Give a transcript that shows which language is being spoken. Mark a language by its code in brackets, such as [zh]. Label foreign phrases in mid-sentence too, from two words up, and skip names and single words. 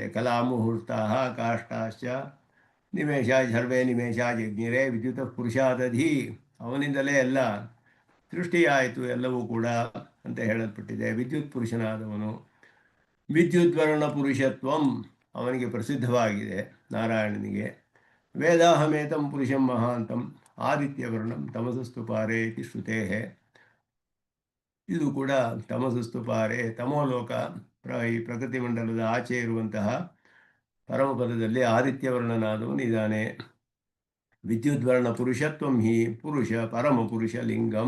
[sa] ಕಲಾಮುಹೂರ್ತ ಕಾಷ್ಟಾಶ್ಚ ನಿಮೇಷ ಸರ್ವೇ ನಿಮೇಷ ಜಜ್ಞಿರೇ ವಿದ್ಯುತ ಪುರುಷಾದಧಿ. [kn] ಅವನಿಂದಲೇ ಎಲ್ಲ ಸೃಷ್ಟಿಯಾಯಿತು ಎಲ್ಲವೂ ಕೂಡ ಅಂತ ಹೇಳಲ್ಪಟ್ಟಿದೆ. ವಿದ್ಯುತ್ ಪುರುಷನಾದವನು. [sa] ವಿದ್ಯುದ್ವರ್ಣ ಪುರುಷತ್ವಂ [kn] ಅವನಿಗೆ ಪ್ರಸಿದ್ಧವಾಗಿದೆ ನಾರಾಯಣನಿಗೆ. [sa] ವೇದಾಹಮೇತಂ ಪುರುಷಂ ಮಹಾಂತಂ ಆದಿತ್ಯವರ್ಣಂ ತಮಸಸ್ತು ಪಾರೇ ಇತಿ ಶ್ರುತೇ. [kn] ಇದು ಕೂಡ [sa] ತಮಸಸ್ತು ಪಾರೆ, [kn] ತಮೋಲೋಕ, ಈ ಪ್ರಕೃತಿ ಮಂಡಲದ ಆಚೆ ಇರುವಂತಹ ಪರಮಪದದಲ್ಲಿ ಆದಿತ್ಯವರ್ಣನಾದವನು ಇದ್ದಾನೆ. [sa] ವಿದ್ಯುದ್ವರ್ಣ ಪುರುಷತ್ವಂ ಹಿ ಪುರುಷ ಪರಮಪುರುಷ ಲಿಂಗಂ.